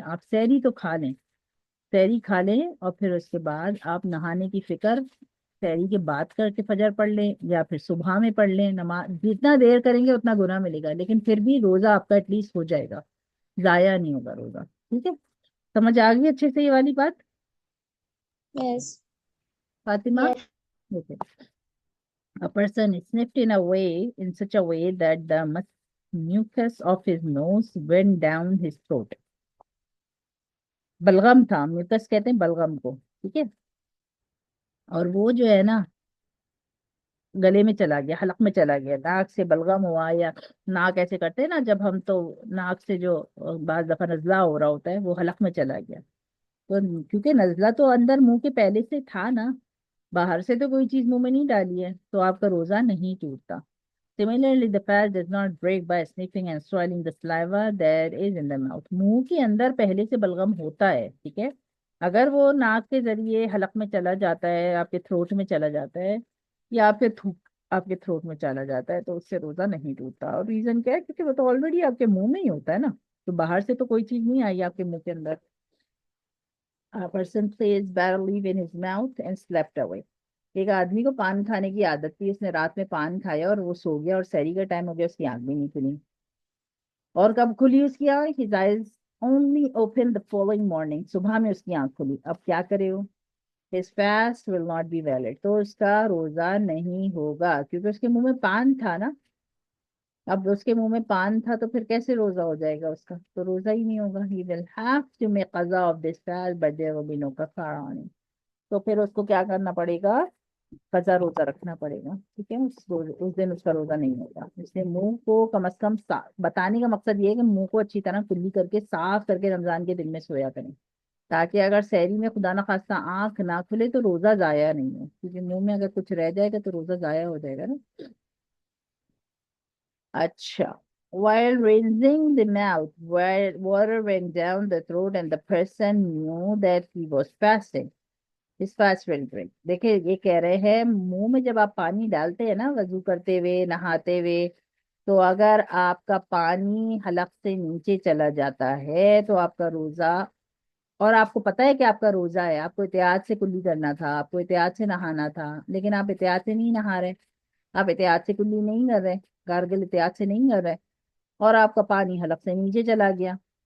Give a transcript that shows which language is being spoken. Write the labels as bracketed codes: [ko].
[hi] आप सहरी तो खा लें, सहरी खा लें, और फिर उसके बाद आप नहाने की फिक्र सहरी के बाद करके फजर पढ़ लें, या फिर सुबह में पढ़ लें। नमाज जितना देर करेंगे उतना गुनाह मिलेगा, लेकिन फिर भी रोजा आपका एटलीस्ट हो जाएगा, जाया नहीं होगा रोजा। ठीक है, समझ आ गई अच्छे से ये वाली बात [en] Yes. [hi] Fatima? Okay. [en] A person sniffed in a way, in such a way that the mucus of his nose went down his throat. [hi] बलगम था, म्यूकस कहते हैं बलगम को। ठीक है, और वो जो है ना गले में चला गया, हलक में चला गया, नाक से बलगम हुआ, या नाक ऐसे करते हैं ना जब हम, तो नाक से जो बाज दफा नजला हो रहा होता है, वो हलक में चला गया। तो क्योंकि नजला तो अंदर मुंह के पहले से था ना, बाहर से तो कोई चीज मुंह में नहीं डाली है, तो आपका रोजा नहीं टूटता। [en] Similarly, the fast does not break by sniffing and swallowing the saliva that is in the mouth. [hi] मुंह के अंदर पहले से बलगम होता है। ठीक है, अगर वो नाक के जरिए हलक में चला जाता है, आपके थ्रोट में चला जाता है, या फिर थूक आपके थ्रोट में चला जाता है, तो उससे रोजा नहीं टूटता। और रीजन क्या है? क्योंकि वो तो ऑलरेडी आपके मुंह में ही होता है ना, तो बाहर से तो कोई चीज नहीं आई आपके मुंह के अंदर। [en] A person placed barrel leaf in his mouth and slept away. [hi] एक आदमी को पान खाने की आदत थी, उसने रात में पान खाया और वो सो गया, और सहरी का टाइम हो गया, उसकी आंख भी नहीं खुली। और कब खुली उसकी आंख? [en] His eyes only opened the following morning. [hi] सुबह में उसकी आंख खुली। अब क्या करे वो? [en] His fast will not be valid. [hi] तो उसका रोजा नहीं होगा, क्योंकि उसके मुंह में पान था ना। अब उसके मुंह में पान था तो फिर कैसे रोजा हो जाएगा उसका? तो रोजा ही नहीं होगा। [en] He will have to make qaza of this fast, but there will be no kafara on it. [hi] तो फिर उसको क्या करना पड़ेगा? कजा रोजा रखना पड़ेगा। ठीक है, उस दिन उसका रोजा नहीं होगा। इसलिए मुंह को कम से कम बताने का मकसद ये है कि मुंह को अच्छी तरह कुल्ली करके साफ करके रमजान के दिन में सोया करें, ताकि अगर सहरी में खुदा ना खास्ता आंख ना खुले तो रोजा जाया नहीं हो, क्योंकि मुंह में अगर कुछ रह जाएगा तो रोजा जाया हो जाएगा ना। [en] अच्छा, while rinsing the mouth, where water went down the throat and the person knew that he was fasting. [hi] इस फास्ट फिल्टरिंग देखिए, ये कह रहे हैं मुंह में जब आप पानी डालते हैं ना वजू करते हुए नहाते हुए, तो अगर आपका पानी हलक से नीचे चला जाता है तो आपका रोजा, और आपको पता है कि आपका रोजा है, आपको एहतियात से कुल्ली करना था, आपको एहतियात से नहाना था, लेकिन आप एहतियात से नहीं नहा रहे, आप एहतियात से कुल्ली नहीं कर रहे, गार्गल एहतियात से नहीं कर रहे, और आपका पानी हलक से नीचे चला गया।